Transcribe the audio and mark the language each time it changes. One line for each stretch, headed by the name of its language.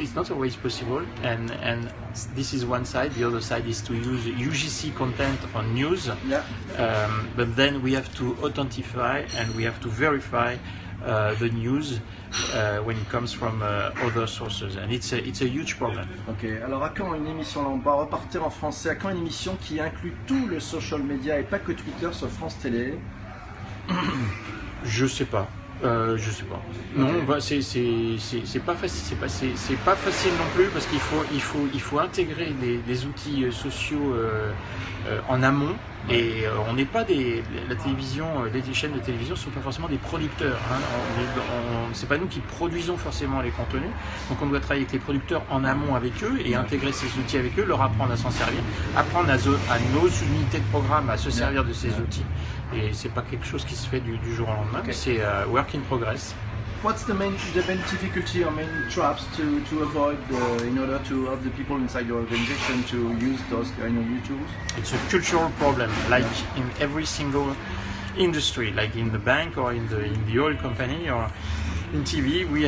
English: It's not always possible, and this is one side. The other side is to use UGC content on news. Yeah. But then we have to authentify and we have to verify the news when it comes from other sources, and it's a huge problem.
French: Ok, alors à quand une émission, là on va repartir en français, à quand une émission qui inclut tout le social media et pas que Twitter sur France Télé? Je sais pas. Je sais pas. Non, okay. C'est pas facile. C'est pas facile non plus parce qu'il faut intégrer des outils sociaux en amont. Et on n'est pas la télévision, les chaînes de télévision sont pas forcément des producteurs. Hein. C'est pas nous qui produisons forcément les contenus. Donc on doit travailler avec les producteurs en amont avec eux et intégrer ces outils avec eux, leur apprendre à s'en servir, apprendre à nos unités de programme à se servir de ces outils. Et c'est pas quelque chose qui se fait du jour au lendemain. Okay. C'est
English: work in progress. What's the main difficulty or main traps to avoid in order to have the people inside your organization to use those kind of new tools? It's a cultural problem, like in every single industry, like in the bank or in the oil company or in TV.